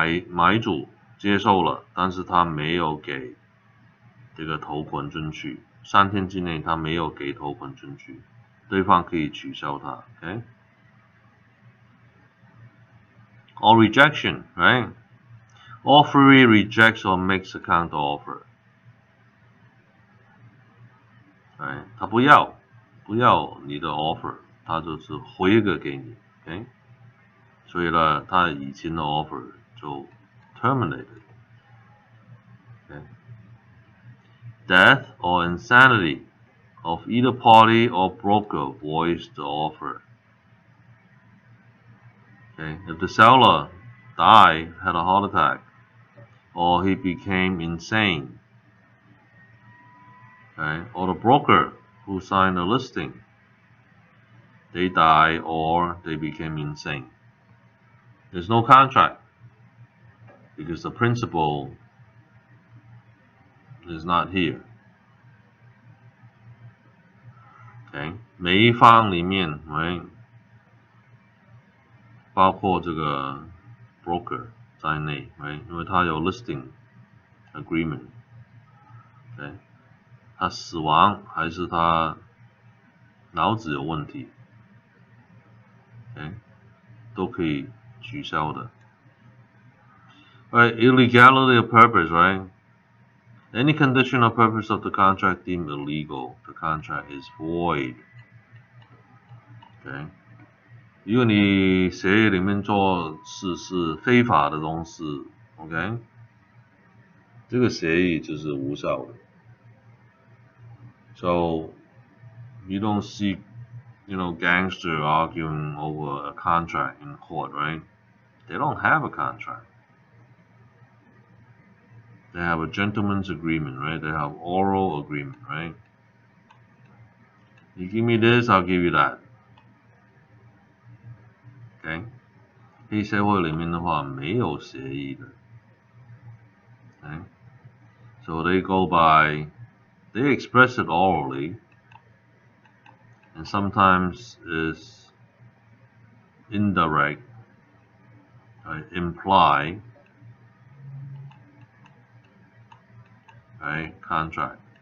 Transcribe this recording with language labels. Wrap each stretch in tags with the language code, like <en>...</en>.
<zh>买主接受了，但是他没有给这个头款准许，3天之内他没有给头款准许，对方可以取消它 ，OK？</zh> <en>Or rejection, right? Offeree rejects or makes a counter offer. Right?</en> <zh>他不要你的 offer， 他就是回一个给你 ，OK？所以呢，他以前的 offer 就 terminated。</zh> <en>Okay? Death or insanity of either party or broker voids the offer. Okay? If the seller died, had a heart attack, or he became insane, okay? Or the broker who signed the listing, they die or they became insane. There's no contract because the principal is not here. Okay?</en> <zh>每一方里面 right? 包括这个 broker 在内 right? 因为他有 listing agreement.</zh> <en>Okay?</en> <zh>他死亡还是他脑子有问题 okay? 都可以取消的</zh> <en>Right, illegality of purpose, right? Any condition or purpose of the contract deemed illegal, the contract is void. Okay?</en> <zh>如果你协议里面做事是非法的东西 ，OK？这个协议就是无效的。</zh> <en>So you don't see, gangster arguing over a contract in court, right? They don't have a contract. They have a gentleman's agreement, right? They have oral agreement, right? You give me this, I'll give you that. Okay?</en> <zh>黑社会里面的话没有协议的。</zh> <en>Okay? So they go by, they express it orally, and sometimes is indirect, imply contract.</en>